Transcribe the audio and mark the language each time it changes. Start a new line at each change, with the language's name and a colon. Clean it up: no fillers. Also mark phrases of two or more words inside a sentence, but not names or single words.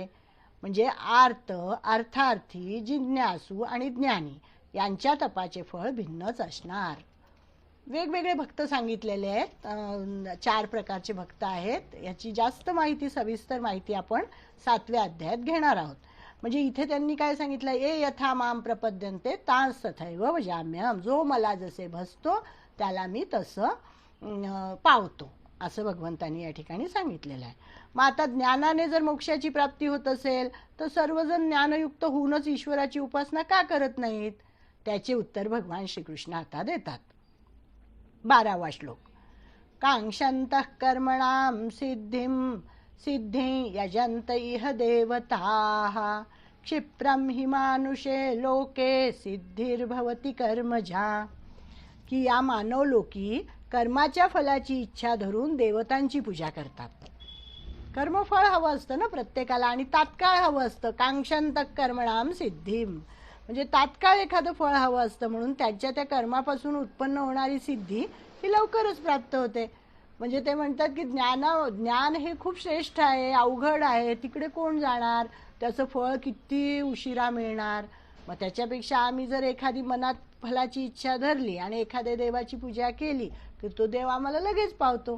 Marathi: म्हणजे अर्थार्थी, जिज्ञासू आणि ज्ञानी यांच्या तपाचे फळ भिन्नच असणार. वेगवेगळे भक्त सांगितलेले आहेत. 4 प्रकारचे भक्त आहेत. याची जास्त माहिती, सविस्तर माहिती आपण 7व्या अध्यायात घेणार आहोत. म्हणजे इथे त्यांनी काय सांगितलं?
Sanskrit: ये यथा माम प्रपद्यन्ते तांस तथैव भजाम्यहम.
Marathi: जो मला जसे भजतो त्याला मी तसं पावतो, असं भगवंतांनी या ठिकाणी सांगितलेलं आहे. मग आता ज्ञानाने जर मोक्षाची प्राप्ती होत असेल तर सर्वजण ज्ञानयुक्त होऊनच ईश्वराची उपासना का करत नाहीत? त्याचे उत्तर भगवान श्रीकृष्ण आता देतात. 12वा श्लोक.
Sanskrit: कांक्षन्तः कर्मणां सिद्धिं यजन्त इह देवताः क्षिप्रं हि मानुषे लोके सिद्धिर्भवति कर्मजा.
Marathi: की या मानव लोकी कर्माच्या फलाची इच्छा धरून देवतांची पूजा करतात. कर्मफळ हवं असतं ना प्रत्येकाला आणि तात्काळ हवं असतं.
Sanskrit: कांक्षन्तः कर्मणां सिद्धिं
Marathi: म्हणजे तात्काळ एखादं फळ हवं असतं, म्हणून त्याच्या त्या कर्मापासून उत्पन्न होणारी सिद्धी ही लवकरच प्राप्त होते. म्हणजे ते म्हणतात की ज्ञान हे खूप श्रेष्ठ आहे, अवघड आहे, तिकडे कोण जाणार, त्याचं फळ किती उशिरा मिळणार. मग त्याच्यापेक्षा आम्ही जर एखादी मनात फलाची इच्छा धरली आणि एखाद्या देवाची पूजा केली तर तो देव आम्हाला लगेच पावतो.